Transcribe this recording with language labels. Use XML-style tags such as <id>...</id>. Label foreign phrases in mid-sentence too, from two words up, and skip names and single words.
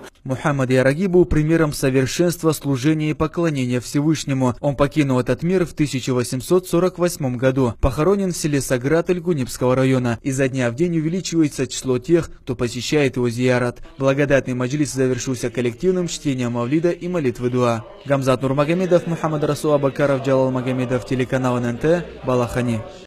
<ru>Мухаммад Яраги был примером совершенства служения и поклонения Всевышнему. Он покинул этот мир в 1848 году. Похоронен в селе Саграт Гунибского района. Изо дня в день увеличивается число тех, кто посещает его зиярат. Благодатный маджлис завершился коллективным чтением мавлида и молитвы дуа. Гамзат Нурмагомедов, Мухаммад Расул Абакаров, Джалал Магомедов, телеканал ННТ, Балахани.</ru>